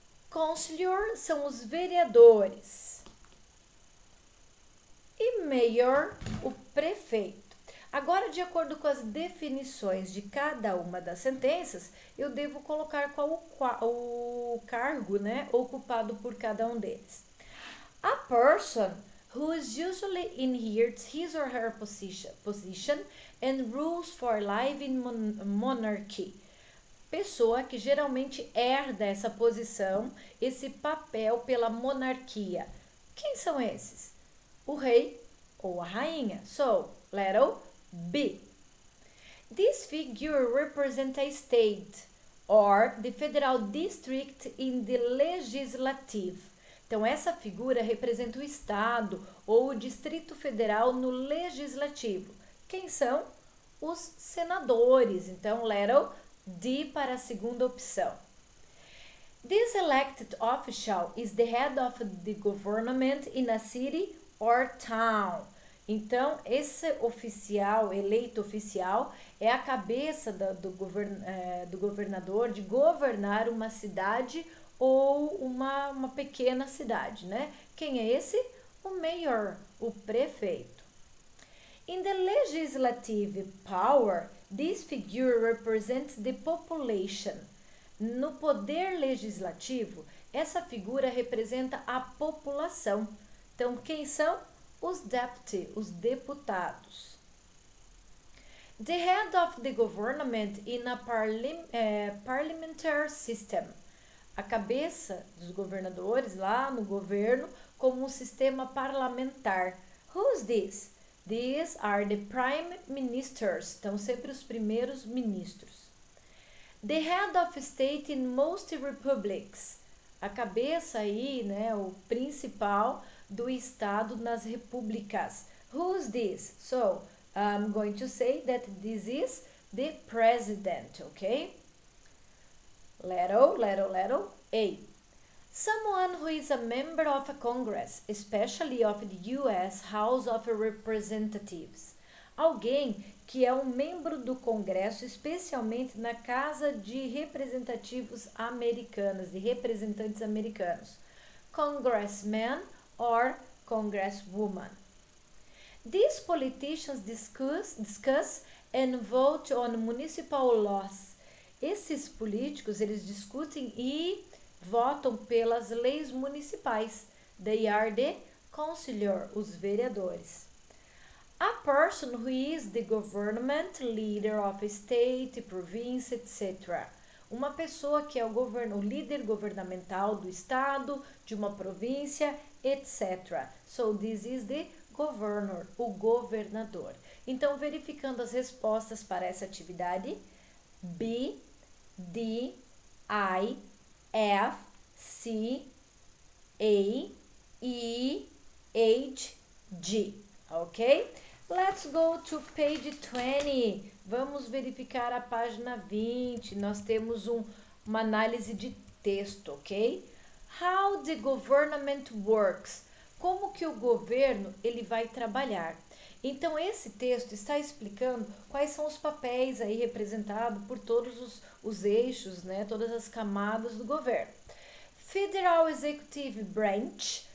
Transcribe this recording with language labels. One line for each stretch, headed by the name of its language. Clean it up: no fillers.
Portuguese: Councilor são os vereadores. E mayor, o prefeito. Agora, de acordo com as definições de cada uma das sentenças, eu devo colocar qual o cargo, né, ocupado por cada um deles.
English: A person who is usually inherits his or her position and rules for life in monarchy.
Portuguese: Pessoa que geralmente herda essa posição, esse papel pela monarquia. Quem são esses? O rei ou a rainha.
English: So, letter B. This figure represents a state or the federal district in the legislative.
Portuguese: Então, essa figura representa o estado ou o distrito federal no legislativo. Quem são? Os senadores. Então, letra D para a segunda opção.
English: This elected official is the head of the government in a city or town.
Portuguese: Então, esse oficial, eleito oficial, é a cabeça do governador de governar uma cidade ou uma pequena cidade, né? Quem é esse? O mayor, o prefeito.
English: In the legislative power, this figure represents the population.
Portuguese: No poder legislativo, essa figura representa a população. Então, quem são? Os deputy, os deputados.
English: The head of the government in a parliamentary system.
Portuguese: A cabeça dos governadores lá no governo como um sistema parlamentar.
English: Who's this? These are the prime ministers.
Portuguese: Então, sempre os primeiros ministros.
English: The head of state in most republics.
Portuguese: A cabeça aí, né, o principal do estado nas repúblicas.
English: Who's this? So, I'm going to say that this is the president, okay? Letter A. Someone who is a member of a Congress, especially of the U.S. House of Representatives.
Portuguese: Alguém que é um membro do Congresso, especialmente na Casa de Representativos Americanas, de representantes americanos.
English: Congressman or Congresswoman. These politicians discuss and vote on municipal laws.
Portuguese: Esses políticos, eles discutem e votam pelas leis municipais.
English: They are the councilor,
Portuguese: os vereadores.
English: A person who is the government leader of a state, province, etc.
Portuguese: Uma pessoa que é o líder governamental do estado, de uma província, etc.
English: So, this is the governor,
Portuguese: o governador. Então, verificando as respostas para essa atividade, B, D, I, F, C, A, E, H, G. Ok?
English: Let's go to page 20.
Portuguese: Vamos verificar a página 20. Nós temos uma análise de texto, ok?
English: How the government works.
Portuguese: Como que o governo ele vai trabalhar. Então, esse texto está explicando quais são os papéis aí representados por todos os eixos, né? Todas as camadas do governo.
English: Federal Executive Branch.